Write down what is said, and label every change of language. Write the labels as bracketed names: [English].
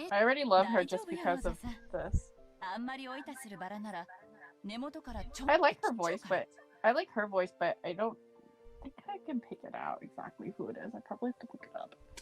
[English] I already love her just because of this. [Japanese] あんまりおいたするバラなら根元からちょっと。 [English] I like her voice, but I don't think I can pick it out exactly who it is. I probably have to look it up.